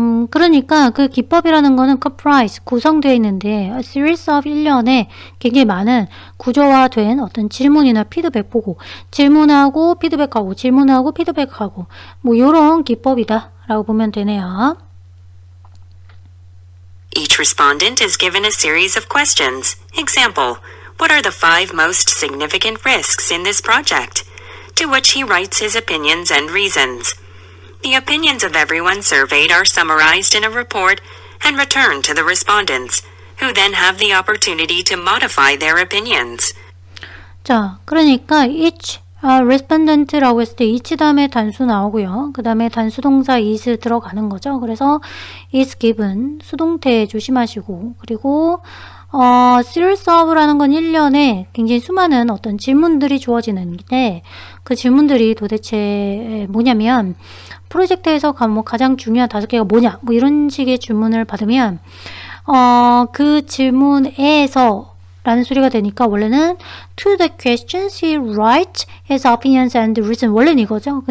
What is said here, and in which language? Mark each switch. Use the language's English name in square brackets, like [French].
[Korean] 그러니까 그 기법이라는 거는 comprise, 구성되어 있는데 [English] a series of [Korean] 1년에 굉장히 많은 구조화된 어떤 질문이나 피드백 보고 질문하고 피드백하고 질문하고 피드백하고 뭐 이런 기법이다 라고 보면 되네요. [English] Each respondent is given a series of questions. Example, what are the 5 most significant risks in this project? To which he writes his opinions and reasons. The opinions of everyone surveyed are summarized in a report and returned to the respondents, who then have the opportunity to modify their opinions. [Korean] 자, 그러니까 [English] each respondent [Korean] 라고 했을 때 each 다음에 단수 나오고요. 그 다음에 단수 동사 is 들어가는 거죠. 그래서 [English] is given [Korean] 수동태 조심하시고 그리고 series of라는 건 1년에 굉장히 수많은 어떤 질문들이 주어지는데 그 질문들이 도대체 뭐냐면 프로젝트에서 가장 중요한 5개가 뭐냐 뭐 이런 식의 질문을 받으면 그 질문에서 라는 소리가 되니까 원래는 [English] to the questions he writes his opinions and reason [Korean] 원래는 이거죠.